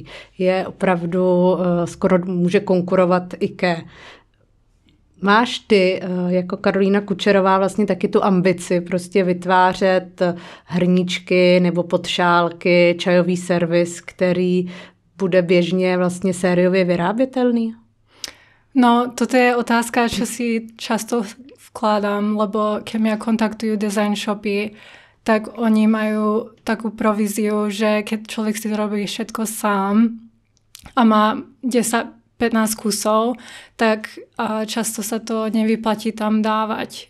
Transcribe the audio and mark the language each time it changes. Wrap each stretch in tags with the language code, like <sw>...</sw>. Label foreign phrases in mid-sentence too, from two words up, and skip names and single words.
<cs>Je opravdu skoro může konkurovat IKEA. Máš ty jako Karolína Kučerová vlastně taky tu ambici prostě vytvářet hrníčky nebo podšálky, čajový servis, který bude běžně vlastně sériově vyrábětelný? No,</cs> <sk>toto je otázka, čo si často vkladám, lebo keď mňa kontaktujú design shopy, tak oni majú takú províziu, že keď človek si robí všetko sám a má 10-15 kusov, tak často sa to nevyplatí tam dávať.</sk>